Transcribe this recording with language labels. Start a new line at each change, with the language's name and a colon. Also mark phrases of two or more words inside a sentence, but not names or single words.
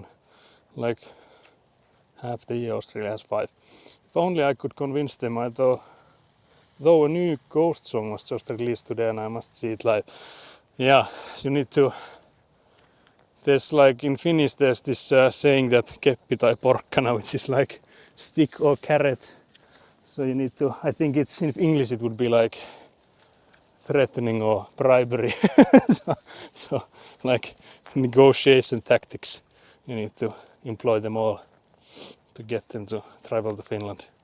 English: Like half the year Australia has 5. If only I could convince them. Though a new Ghost song was just released today and I must see it live. Yeah, you need to. There's like in Finnish there's this saying that
Finnish: keppi tai porkkana,
English: which is like stick or carrot. So you need to. I think it's in English it would be like threatening or bribery. so like negotiation tactics. You need to employ them all to get them to travel to Finland.